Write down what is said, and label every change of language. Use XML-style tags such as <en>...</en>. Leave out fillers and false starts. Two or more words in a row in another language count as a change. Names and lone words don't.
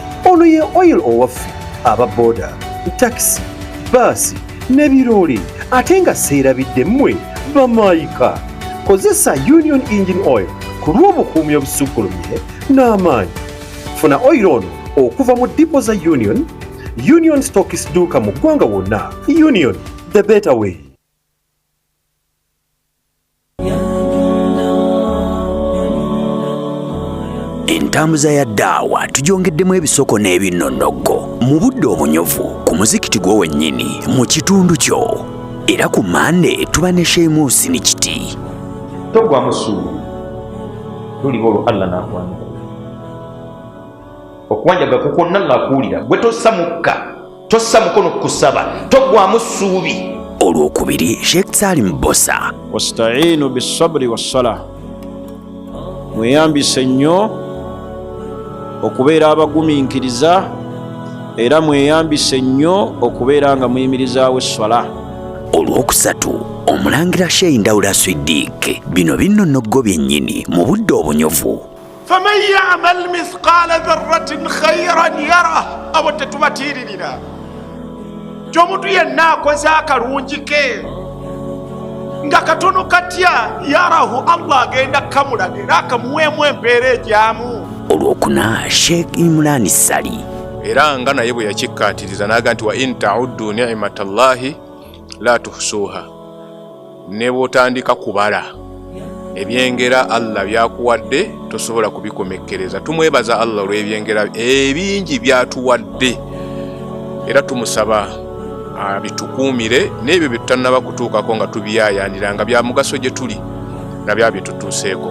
<lg>Ono ye oil owaffe aba boda, taxi, baasi ne biroole ate nga seerabidde mmwe bamaayika. Kozesa Union Engine Oil ku lw'obukuumi obusukkulumiye n'amaanyi. Funa oil ono okuva mu dipo za Union Stockist dduuka mu ggwanga wonna.</lg> <en>Union, the better way.</en> <lg>Entambuza ya ddaawa tugyongeddemu ebisoko n'ebinnonogo mu budde obunyuvu ku muzikiti gwo wennyini mu kitundu kyo. Era ku Mande tuba ne Sheemusi ni kiti. Togwa musuulu luli olwo Allah n'akwanja okuwanjaga kwonna ng'akuwulira gwe tossa mukka tossa mukono kusaba, togwamu ssuubi. Olwokubiri Sheikh Salim Bosa.</lg> <ar>واستعينوا بالصبر والصلاة.</ar> <lg>Mweyambise nnyo okubeera abagumiikiriza era mweyambise nnyo okubeera nga muyimirizaawo esswala. Olwokusatu Omulangira Sheikh Ndawula Siddiq. Bino binnonnoggo byennyini mu budde obunyovu.</lg> <ar>فمن يعمل مثقال ذرة خيرا يره.</ar> <lg>Abo tetubatiiririra ky'omuntu yenna akoze akalungi ke nga katono katya yarahu, Allah agenda kamulaga era akamuweemu empeera ejyamu. Olwokuna Sheikh Imran Sali. Era nga naye bwe yakikkaatiriza n'aga nti</lg> <ar>وإن تعدوا نعمة الله لا تحصوها.</ar> <lg>Ne bw'otandika kubala ebyengera Allah byakuwadde tosobola kubikomekkereza. Tumwebaza Allah olw'ebyengera ebingi byatuwadde era tumusaba abitukuumire n'ebyo bye tutannaba kutuukako nga tubiyaayaanira nga bya mugaso gye tuli na bya bye tutuuseeko.</lg>